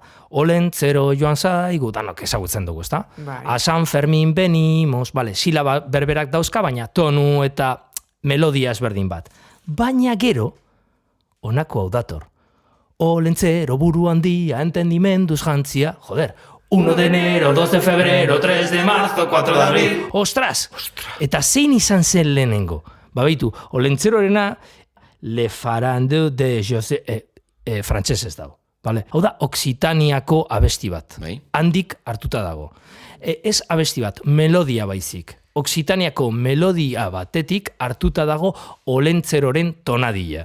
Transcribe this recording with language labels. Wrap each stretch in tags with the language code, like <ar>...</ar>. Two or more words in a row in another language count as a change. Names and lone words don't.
<eu>Olentzero joan zaigu, danok ezagutzen dugu, ezta?</eu> <es>A San Fermin venimos,</es> <eu>silaba berberak dauzka, baina tonu eta melodia ezberdin bat. Baina gero, honako hau dator. Olentzero buru handia, entendimenduz jantzia,</eu> <es>1 de enero, 2 de febrero, 3 de marzo, 4 de abril.</es> <eu>Ostras! Eta zein izan zen lehenengo? Baitu, Olentzerorena Le Farandeu de José... frantsesez dago. Hau da, Occitaniako abesti bat. Handik hartuta dago. Ez abesti bat, melodia baizik. Occitaniako melodia batetik hartuta dago Olentzeroren tonadilla.</eu>